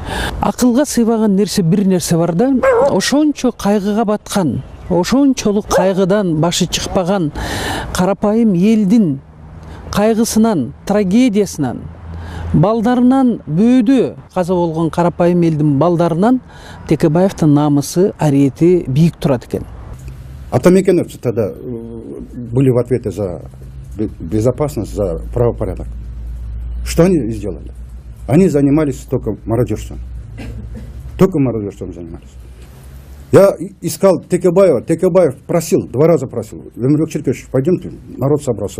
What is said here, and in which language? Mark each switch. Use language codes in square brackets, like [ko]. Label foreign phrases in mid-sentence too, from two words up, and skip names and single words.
[ky] Акылга сыйбаган нерсе бир нерсе бар да, ошончо кайгыга баткан, ошончолук кайгыдан башы чыкпаган карапайым элдин кайгысынан, трагедиясынан, балдарынан бөөдө каза болгон карапайым элдин балдарынан Текебаевдин намысы, ариети бийик турат экен. [ru] Атамекеновцы тогда были в ответе за безопасность, за правопорядок. Что они сделали? Они занимались только мародерством. Только мародерством занимались. Я искал Текебаева. Текебаев просил, 2 раза просил. Өмірбек Черкешевич, пойдемте, народ собрался.